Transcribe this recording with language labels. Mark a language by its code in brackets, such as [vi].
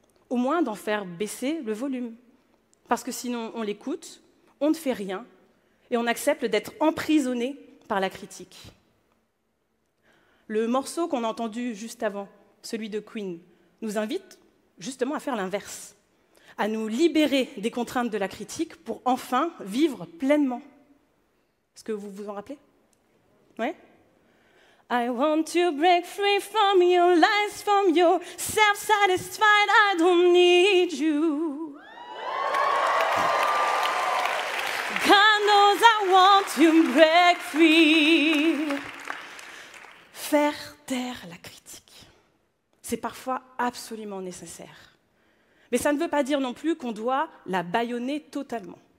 [fr] Au moins d'en faire baisser le volume. Parce que sinon, on l'écoute, on ne fait rien, et on accepte d'être emprisonné par la critique. Le morceau qu'on a entendu juste avant, celui de Queen, nous invite justement à faire l'inverse, à nous libérer des contraintes de la critique pour enfin vivre pleinement. Est-ce que vous vous en rappelez? Ouais? [en] I want to break free from your lies, from your self-satisfied, I don't need you. God knows I want to break free. [fr] Faire taire la critique, c'est parfois absolument nécessaire. Mais ça ne veut pas dire non plus qu'on doit la bâillonner totalement.